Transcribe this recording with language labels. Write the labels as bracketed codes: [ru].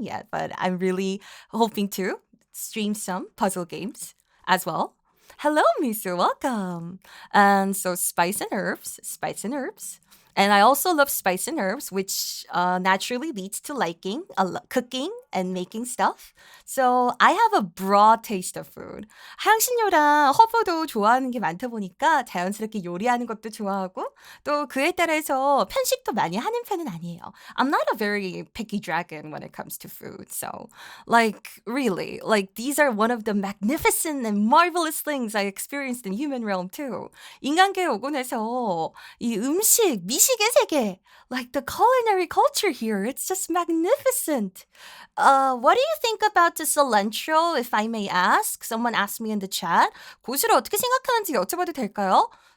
[en] But I'm really hoping to stream some puzzle games as well. Hello, Misu, welcome. And so spice and herbs. And I also love spice and herbs, which naturally leads to liking cooking and making stuff. So I have a broad taste of food. [ko] 향신료랑 허브도 좋아하는 게 많다 보니까 자연스럽게 요리하는 것도 좋아하고 또 그에 따라서 편식도 많이 하는 편은 아니에요. [en] I'm not a very picky dragon when it comes to food. So like really, like these are one of the magnificent and marvelous things I experienced in human realm too. [ko] 인간계에 오고 나서 이 음식, 미식의 세계, [en] like the culinary culture here, it's just magnificent. What do you think about the cilantro, if I may ask? Someone asked me in the chat. [ko] 고수를 어떻게 생각하는지 여쭤봐도 될까요?